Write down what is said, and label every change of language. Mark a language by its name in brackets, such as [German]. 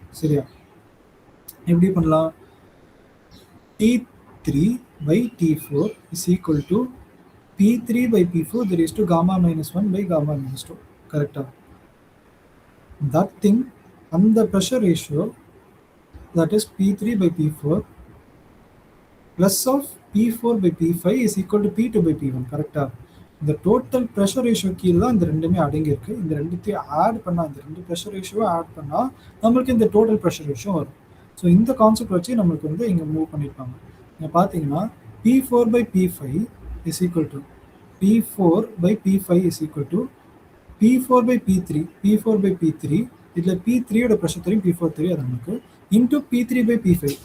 [Tamil] சரியா, எப்படி பண்ணலாம், [English] T3/T4 is equal to P3/P4 that is to gamma-1/gamma-2. கரெக்டா? That thing, [Tamil] அந்த pressure ratio [English] that is P3/P4 plus of P4/P5 is equal to P2/P1. [Tamil] கரெக்டா? இந்த total pressure ratio கீழே தான் இந்த ரெண்டுமே அடங்கியிருக்கு. இந்த ரெண்டுத்தையும் ஆட் பண்ணால், இந்த ரெண்டு ப்ரெஷர் ரேஷியோவை ஆட் பண்ணால் நம்மளுக்கு இந்த டோட்டல் ப்ரெஷர் ரேஷியோ வரும். ஸோ இந்த கான்செப்ட் வச்சு நம்மளுக்கு வந்து இங்கே மூவ் பண்ணியிருப்பாங்க. நீங்கள் பார்த்தீங்கன்னா [English] P4/P5 is equal to P4/P5 is equal to P4/P3. [Tamil] P4/P3 இதில் P3யோட ப்ரெஷர் தெரியும், P4 தெரியும், அது நமக்கு இன்டூ P3/P5.